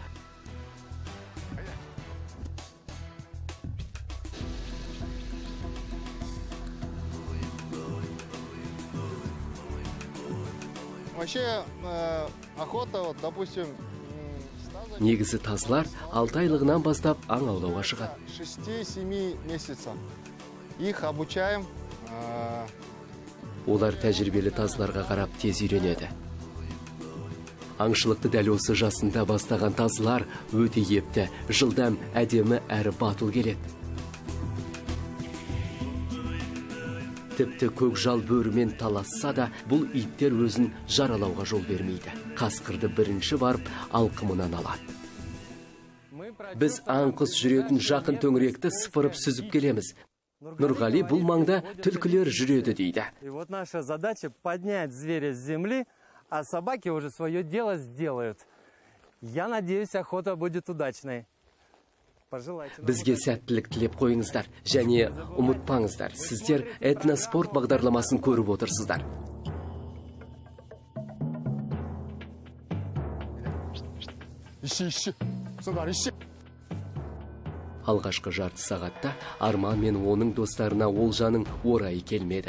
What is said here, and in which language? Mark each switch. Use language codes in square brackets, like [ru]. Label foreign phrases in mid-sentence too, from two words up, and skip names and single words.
[ru] Вообще, охота, вот, допустим, [kk] Негізі тазылар 6 айлығынан бастап аң аулауға шығады. [ru] 6-7 месяцев. Их обучаем. [kk] Олар тәжірибелі тазыларға қарап тез үйренеді. Аңшылықты дәл осы жасында бастаған тазылар өте епті, жылдам, әдемі әрі батыл келеді. Тіпті көкжал бөрімен таласса да, бұл иттер өзін жаралауға жол бермейді. Қасқырды бірінші барып, алқымынан алады. Біз аң құс жүретін жақын төңіректі сыпырып сүзіп келеміз. Нұрғали бұл маңда түлкілер жүреді дейді. [ru] И вот наша задача поднять зверя с земли, а собаки уже свое дело сделают. Я надеюсь, охота будет удачной. [kk] Бізге сәттілік тілеп қойыңыздар, және ұмытпаңыздар, сіздер этноспорт бағдарламасын көріп отырсыздар. Алғашқы жарты сағатта Арман мен оның достарына олжаның орайы келмеді.